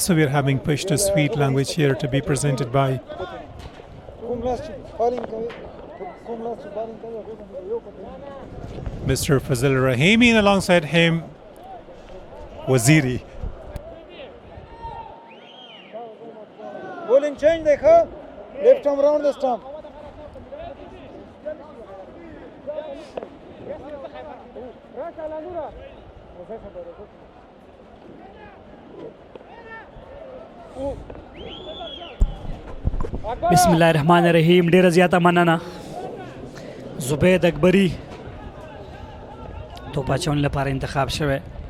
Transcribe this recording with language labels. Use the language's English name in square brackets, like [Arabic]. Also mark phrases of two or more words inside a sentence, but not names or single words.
[English] So we are having push to sweet language here to be presented by Mr. Fazil Rahimi, and alongside him Waziri. Bowling change dekha, left arm round the stump. [Arabic] بسم الله الرحمن الرحیم. [Pashto] ډیره زیاته مننه زبید اکبری توپ اچونې لپاره انتخاب شوی.